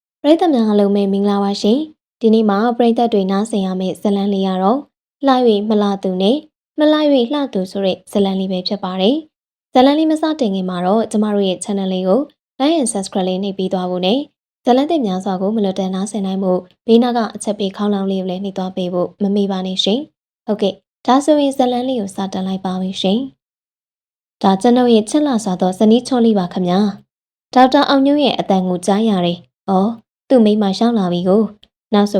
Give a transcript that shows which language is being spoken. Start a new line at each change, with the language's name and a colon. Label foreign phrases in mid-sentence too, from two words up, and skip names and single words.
Burmese: ရိသတ်များအားလုံးပဲမင်္ဂလာပါရှင်ဒီနေ့မှာပရိသတ်တွေနားဆင်ရမယ့်ဇာတ်လမ်းလေးကတော့လှ၍မလှသူနဲ့မလှ၍လှသူဆိုတဲ့ဇာတ်လမ်းလေးပဲဖြစ်ပါတယ်ဇာတ်လမ်းလေးမစတင်ခင်မှာတော့ကျမတို့ရဲ့ channel လေးကို
English: like and subscribe
Burmese: လေးနှိပ်ပြီးသွားဖို့နဲ့ဇာတ်လမ်းသစ်များစွာကိုမလွတ်တမ်းနားဆင်နိုင်မှုဘေးနား ကအချက်ပေးခေါင်းလောင်းလေးကိုလည်းနှိပ်သွားပေးဖို့မမေ့ပါနဲ့ရှင်ဟုတ်ကဲ့ဒါဆိုရင်ဇာတ်လမ်းလေးကိုစတင်လိုက်ပါပြီရှင်ဒါကျွန်တော်ရဲ့ချစ်လာစွာသောဇနီးချောလေးပါခင်ဗျာဒေါက်တာအောင်ညွန့်ရဲ့အတန်ကိုကြားရတယ်ဩသူ့မိမရှောင်းလာပြီကိုနောက်ဆို